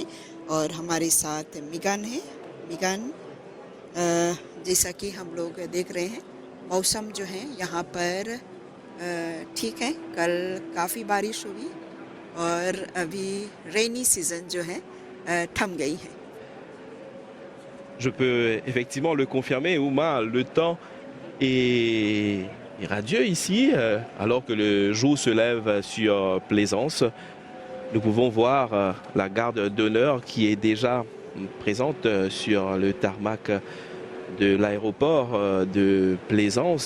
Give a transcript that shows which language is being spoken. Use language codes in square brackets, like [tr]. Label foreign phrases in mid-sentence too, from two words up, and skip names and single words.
[hi] और हमारे साथ मिगान है। मिगान, जैसा कि हम लोग देख रहे हैं मौसम जो है यहाँ पर ठीक है। कल काफ़ी बारिश हुई और अभी [en] rainy season [hi] जो है थम गई है। [fr] Je peux effectivement le confirmer, Ouma, le temps est radieux ici, alors que le jour se lève sur Plaisance. Nous pouvons voir la garde d'honneur qui est déjà présente sur le tarmac de l'aéroport de Plaisance.